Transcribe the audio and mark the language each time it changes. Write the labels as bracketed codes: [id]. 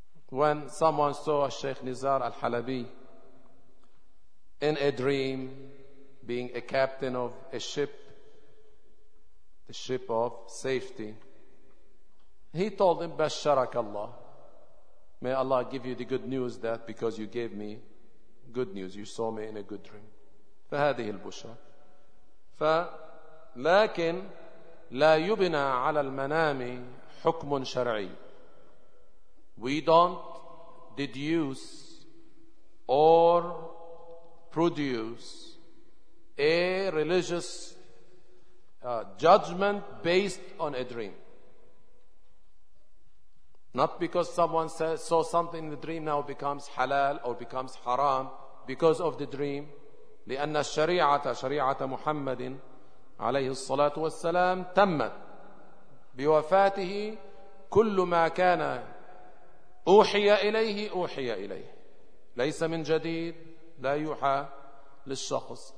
[en] When someone saw Sheikh Nizar al-Halabi in a dream being a captain of a ship, the ship of safety, he told him, [ar] Basharak Allah, [en] may Allah give you the good news that because you gave me good news, you saw me in a good dream. [ar] فهذه البشرى. فلكن لا يبنى على المنام حكم شرعي. [en] We don't deduce or produce a religious judgment based on a dream. Not because someone saw something in the dream now becomes halal or becomes haram because of the dream. [ar] لأن الشريعة شريعة محمد عليه الصلاة والسلام تمت بوفاته كل ما كان أوحي إليه أوحي إليه ليس من جديد لا يوحى للشخص.